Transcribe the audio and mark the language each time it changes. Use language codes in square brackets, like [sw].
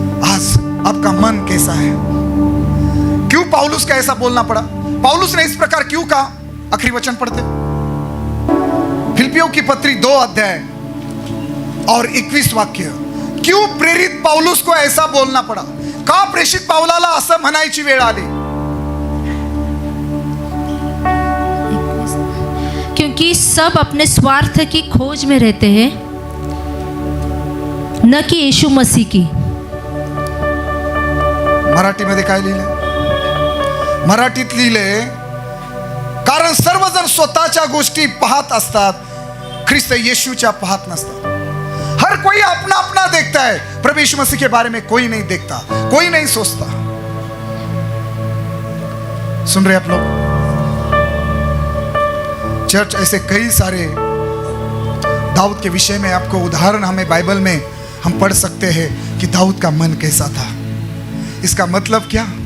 [hi] आज आपका मन कैसा है? क्यों पौलुस का ऐसा बोलना पड़ा? पौलुस ने इस प्रकार क्यों कहा? आखिरी वचन पढ़ते, फिलिपियों की पत्री 2 अध्याय और 21 वाक्य। क्यों प्रेरित पौलुस को ऐसा बोलना पड़ा? [mr] का प्रेषित पावलाला असं म्हणायची वेळ आली? [hi] क्योंकि सब अपने स्वार्थ की खोज में रहते हैं, न कि यीशु मसीह की। [mr] मराठीमध्ये काय लिहिले? मराठीत लिहिले, कारण सर्वजण स्वतःच्या गोष्टी पाहत असतात, ख्रिस्त येशूच्या पाहत नसतात। [hi] हर कोई अपना अपना देखता है, प्रभु यीशु मसीह के बारे में कोई नहीं देखता, कोई नहीं सोचता। सुन रहे आप लोग? चर्च, ऐसे कई सारे दाऊद के विषय में आपको उदाहरण हमें बाइबल में हम पढ़ सकते हैं कि दाऊद का मन कैसा था। इसका मतलब क्या?